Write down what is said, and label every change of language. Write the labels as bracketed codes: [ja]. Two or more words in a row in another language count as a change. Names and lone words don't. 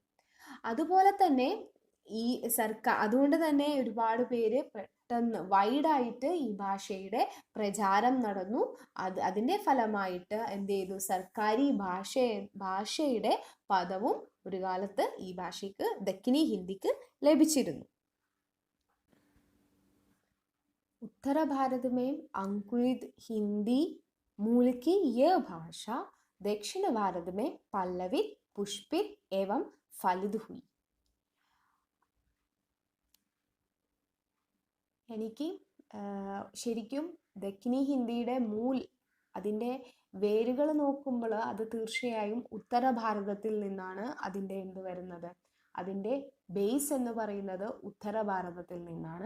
[ml] അതുപോലെ തന്നെ ഈ അതുകൊണ്ട് തന്നെ ഒരുപാട് പേര് പെട്ടെന്ന് വൈഡായിട്ട് ഈ ഭാഷയുടെ പ്രചാരം നടന്നു. അതിൻ്റെ ഫലമായിട്ട് എന്ത് ചെയ്തു, സർക്കാരി ഭാഷയുടെ പദവും ഒരു കാലത്ത് ഈ ഭാഷയ്ക്ക്, ദക്കിനി ഹിന്ദിക്ക് ലഭിച്ചിരുന്നു. [hi] उत्तर भारत में अंकुरित हिंदी मूल की यह भाषा दक्षिण भारत में पल्लवित, पुष्पित एवं फलित हुई. [ml] എനിക്ക് ശരിക്കും ദക്കിനി ഹിന്ദിയുടെ അതിൻ്റെ വേരുകൾ നോക്കുമ്പോൾ അത് തീർച്ചയായും ഉത്തര ഭാരതത്തിൽ നിന്നാണ് അതിൻ്റെ എന്ത് വരുന്നത്, അതിൻ്റെ ബേസ് എന്ന് പറയുന്നത് ഉത്തര ഭാരതത്തിൽ നിന്നാണ്.